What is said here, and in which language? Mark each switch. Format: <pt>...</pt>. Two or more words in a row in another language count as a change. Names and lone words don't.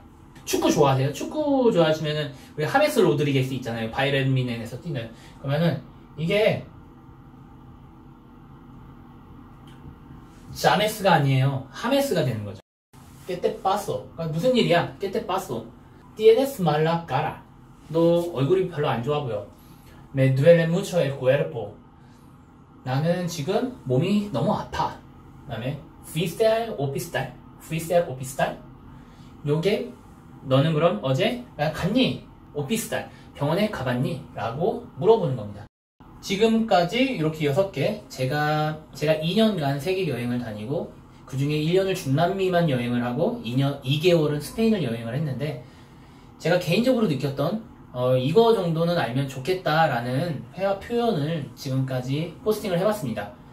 <ko>축구 좋아하세요? 축구 좋아하시면은 우리 하메스 로드리게스 있잖아요. 바이에른 뮌헨에서 뛰는. 그러면은 이게 자메스가 아니에요. 하메스가 되는 거죠.</ko> <es>qué te pasó.</es> <ko>그러니까 무슨 일이야?</ko> <es>qué te pasó. tienes mala cara.</es> <ko>너 얼굴이 별로 안 좋아 보여.</ko> <es>Me duele mucho el cuerpo.</es> <ko>나는 지금 몸이 너무 아파. 그 다음에</ko> <es>fuiste al hospital. fuiste al hospital.</es> <ko>요게 너는 그럼 어제 갔니? 오피스탈. 병원에 가봤니? 라고 물어보는 겁니다. 지금까지 이렇게 6개 제가 2년간 세계 여행을 다니고 그 중에 1년을 중남미만 여행을 하고 2개월은 스페인을 여행을 했는데 제가 개인적으로 느꼈던 이거 정도는 알면 좋겠다라는 회화 표현을 지금까지 포스팅을 해봤습니다.</ko>